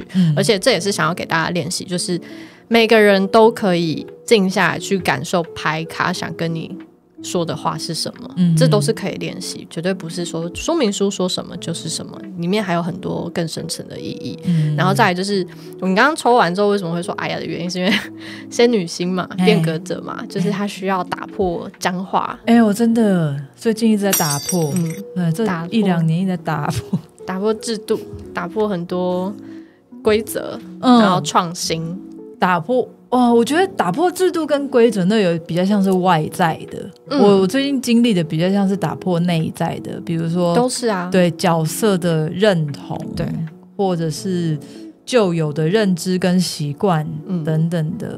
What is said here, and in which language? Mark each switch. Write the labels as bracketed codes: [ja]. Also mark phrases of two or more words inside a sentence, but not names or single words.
[zh] 而且這也是想要給大家練習，就是每個人都可以靜下來去感受牌卡想跟你說的話是什麼。這都是可以練習，絕對不是說說明書說什麼就是什麼，裡面還有很多更深層的意義。然後再來就是你剛剛抽完之後為什麼會說的原因，是因為仙女星嘛，變革者嘛，就是他需要打破僵化。我真的最近一直在打破，這1-2年一直在打破制度，打破很多規則，然後創新，打破。我覺得打破制度跟規則那有比較像是外在的，我最近經歷的比較像是打破內在的，比如說都是啊，对角色的認同，对，或者是舊有的認知跟習慣等等的。